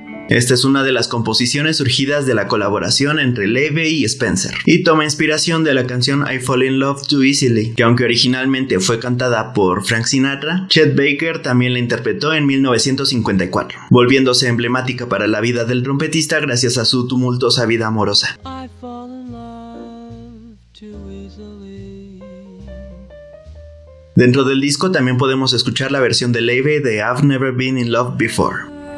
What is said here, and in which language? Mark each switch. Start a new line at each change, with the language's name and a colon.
Spanish: Esta es una de las composiciones surgidas de la colaboración entre Levy y Spencer, y toma inspiración de la canción I Fall in Love Too Easily, que aunque originalmente fue cantada por Frank Sinatra, Chet Baker también la interpretó en 1954, volviéndose emblemática para la vida del trompetista gracias a su tumultuosa vida amorosa.
English: I fall in love too easily.
Spanish: Dentro del disco también podemos escuchar la versión de Levy de I've Never Been in Love Before.